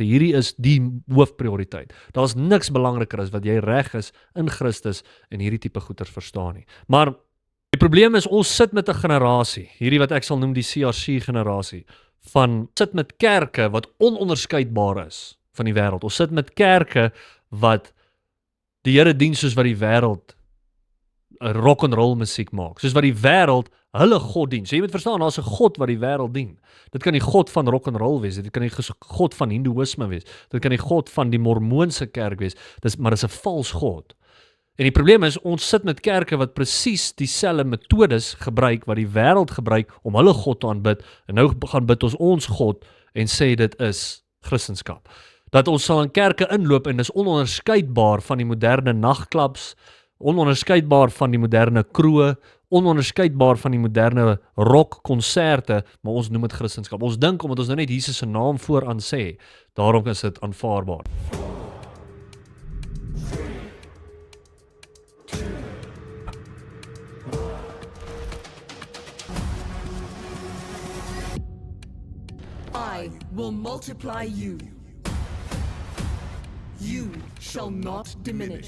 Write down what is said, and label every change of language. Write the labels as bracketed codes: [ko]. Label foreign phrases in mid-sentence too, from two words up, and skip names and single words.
[af] Hierdie is die hoofprioriteit. Daar's niks belangriker as wat jy reg is in Christus en hierdie tipe goeders verstaan nie. Maar die probleem is ons sit met 'n generasie, hierdie wat ek sal noem die CRC generasie, sit met kerke wat ononderskeidbaar is van die wêreld. Ons sit met kerke wat die Here dien soos wat die wêreld [en] rock and roll [af] musiek maak, soos wat die wêreld hulle God dien. So jy moet verstaan, daar's 'n God wat die wêreld dien. Dit kan die God van [en] rock and roll [af] wees, dit kan die God van Hindoeïsme wees, dit kan die God van die Mormoonse kerk wees, maar dis 'n vals God. En die probleem is, ons sit met kerke wat presies dieselfde metodes gebruik wat die wêreld gebruik om hulle God te aanbid, en nou gaan bid ons God en sê dit is Christendom. Dat ons sal in kerke inloop en dis ononderskeidbaar van die moderne nagklubs, ononderskeidbaar van die moderne kroë, ononderskeidbaar van die moderne rockkonserte, maar ons noem dit Christendom. Ons dink omdat ons nou net Jesus se naam vooraan sê, daarom is dit aanvaarbaar. [en] I will multiply you. You shall not diminish.